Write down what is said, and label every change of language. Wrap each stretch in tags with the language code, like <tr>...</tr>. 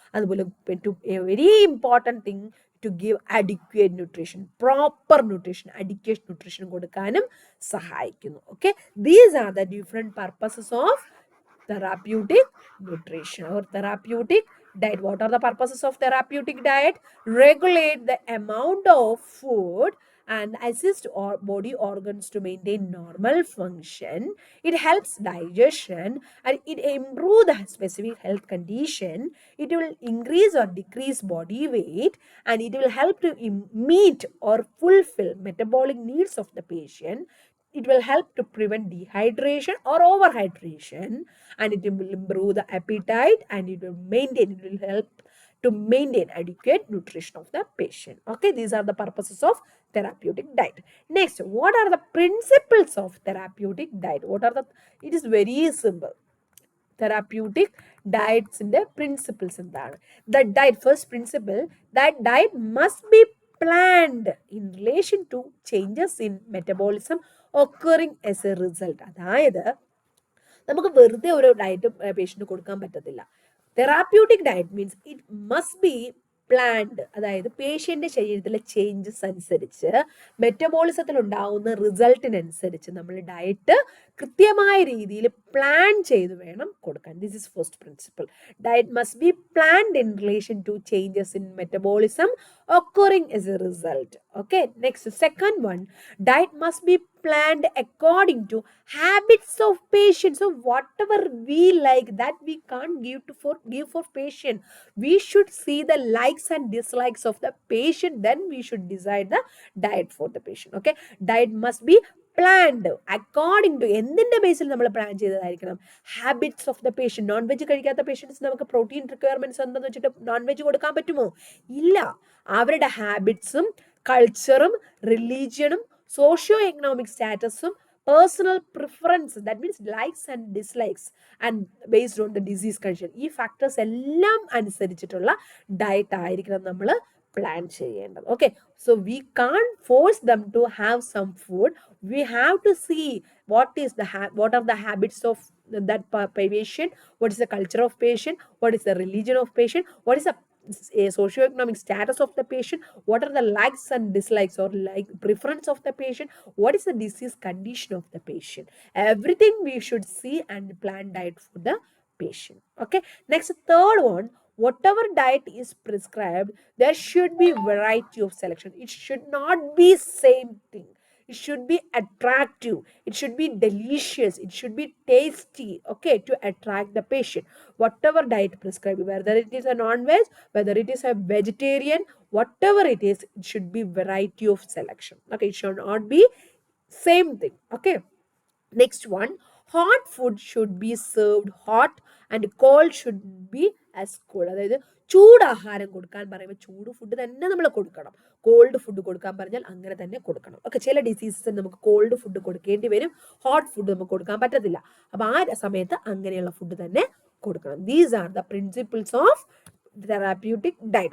<ml>അതുപോലെ</ml> <en>very important thing to give adequate nutrition, proper nutrition, adequate nutrition</en> <ml>കൊടുക്കാനും സഹായിക്കുന്നു.</ml> <en>Okay, these are the different purposes of therapeutic nutrition or therapeutic diet. What are the purposes of therapeutic diet? Regulate the amount of food and assist body organs to maintain normal function. It helps digestion and it improves the specific health condition. It will increase or decrease body weight and it will help to meet or fulfill metabolic needs of the patient. It will help to prevent dehydration or overhydration and it will improve the appetite and it will help to maintain adequate nutrition of the patient. Okay, these are the purposes of therapeutic diet. Next, what are the principles of therapeutic diet? It is very simple. Therapeutic diets in the principles എന്താണ്? The diet, first principle, that diet must be planned in relation to changes in metabolism occurring as a result.</en> <ml>അതായത് നമുക്ക് വെറുതെ ഒരു diet patient കൊടുക്കാൻ പറ്റത്തില്ല.</ml> <en>Therapeutic diet means it must be planned.</en> <ml>അതായത് പേഷ്യന്റെ ശരീരത്തിലെ changes അനുസരിച്ച് മെറ്റബോളിസത്തിൽ ഉണ്ടാവുന്ന റിസൾട്ടിനനുസരിച്ച് നമ്മൾ ഡയറ്റ് കൃത്യമായ രീതിയിൽ പ്ലാൻ ചെയ്ത് വേണം കൊടുക്കാൻ.</ml> <en>This is first principle. Diet must be planned in relation to changes in metabolism occurring as a result. Okay, next, second one, diet must be planned according to habits of patient. So whatever we like, that we can't give for patient. We should see the likes and dislikes of the patient, then we should decide the diet for the patient. Okay, diet must be planned according to</en> <ml>എന്തിൻ്റെ ബേസിൽ നമ്മൾ plan ചെയ്തതായിരിക്കണം?</ml> <en>Habits of the patient.</en> <ml>Non veg കഴിക്കാത്ത patients നമുക്ക് protein requirements എന്തെന്ന് വെച്ചിട്ട് non veg കൊടുക്കാൻ പറ്റുമോ? ഇല്ല. അവരുടെ ഹാബിറ്റ്സും കൾച്ചറും റിലീജിയനും socio economic സ്റ്റാറ്റസും personal preference,</ml> <en>that means likes and dislikes and based on the disease condition,</en> <ml>ഈ ഫാക്ടേഴ്സ് എല്ലാം അനുസരിച്ചിട്ടുള്ള ഡയറ്റ് ആയിരിക്കണം നമ്മൾ പ്ലാൻ ചെയ്യേണ്ടത്.</ml> <en>Okay, so we can't force them to have some food. We have to see what are the habits of that patient, what is the culture of patient, what is the religion of patient, what is the socio-economic status of the patient, what are the likes and dislikes or like preference of the patient, what is the disease condition of the patient. Everything we should see and plan diet for the patient. Okay, next, third one, whatever diet is prescribed, there should be variety of selection. It should not be same thing. It should be attractive. It should be delicious. It should be tasty, okay, to attract the patient. Whatever diet prescribed, whether it is a non-veg, whether it is a vegetarian, whatever it is, it should be variety of selection. Okay, it should not be same thing. Okay, next one, hot food should be served hot and cold should be as cold.</en> <ml>അതായത് ചൂടാഹാരം കൊടുക്കാൻ പറയുമ്പോൾ ചൂട് food തന്നെ നമ്മൾ കൊടുക്കണം. Called food കൊടുക്കാൻ പറഞ്ഞാൽ അങ്ങനെ തന്നെ കൊടുക്കണം. ഓക്കെ, ചില ഡിസീസസിന് നമുക്ക് കോൾഡ് ഫുഡ് കൊടുക്കേണ്ടി വരും, ഹോട്ട് ഫുഡ് നമുക്ക് കൊടുക്കാൻ പറ്റത്തില്ല. അപ്പോൾ ആ സമയത്ത് അങ്ങനെയുള്ള ഫുഡ് തന്നെ കൊടുക്കണം.</ml> <en>These are the principles of therapeutic diet.</en>